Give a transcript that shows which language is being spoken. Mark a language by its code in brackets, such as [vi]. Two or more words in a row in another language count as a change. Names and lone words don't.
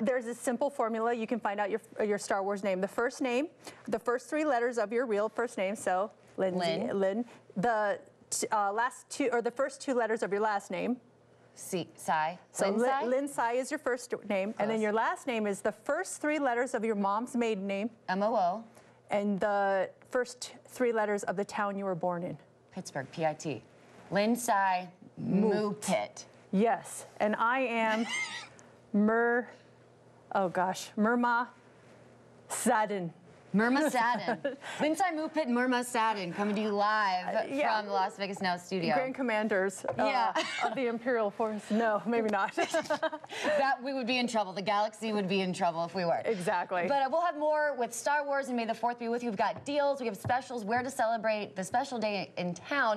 [en] There's a simple formula. You can find out your Star Wars name. The first name, the first 3 letters of your real first name. So Lindsay, Lynn. The the first 2 letters of your last name. Sai. So Lynn Sai is your first name, and then your last name is the first 3 letters of your mom's maiden name. M-O-O. And the first 3 letters of the town you were born in. Pittsburgh, P-I-T. Lynn Sai Moopit. Yes, and I am Murma Sadin. Murma Sadin. Lindsay Moopit and Murma Sadin coming to you live from the Las Vegas Now studio. Grand Commanders of the Imperial Force. No, maybe not. That we would be in trouble. The galaxy would be in trouble if we were. Exactly. But we'll have more with Star Wars and May the 4th be with you. We've got deals, we have specials, where to celebrate the special day in town.